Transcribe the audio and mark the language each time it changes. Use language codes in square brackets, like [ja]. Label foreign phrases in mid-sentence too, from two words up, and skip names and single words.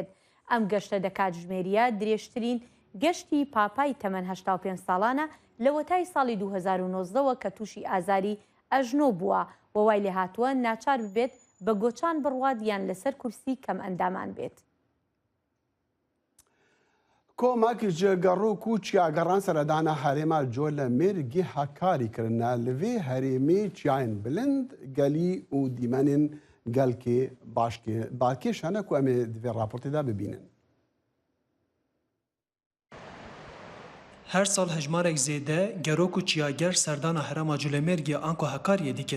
[ckb] ئەم گەشتە دەکات ژمێریە درێژترین گەشتی پاپای تەمەن 85 ساڵانە لە وەتای ساڵی 2019ەوە کە تووشی ئازاری ئەژنۆ بووە و وای لێ هاتووە ناچار ببێت بە گۆچان بڕوات یان لەسەر کورسی کەم ئەندامان بێت. [ku] کۆمەکی جێگەڕوو و چیاگەڕان سەردانە هەرێما جۆ لە مێرگی هەکاریکردە لەوێ هەرێمێ چیایên bilind gelî û dîmenên gelkê bakêş hene ku em ê divê raportê de bibînin. Her sal hejmarek zêde gerok û çiyager serdana herêma Culemêrgê anko hekariyê dikin.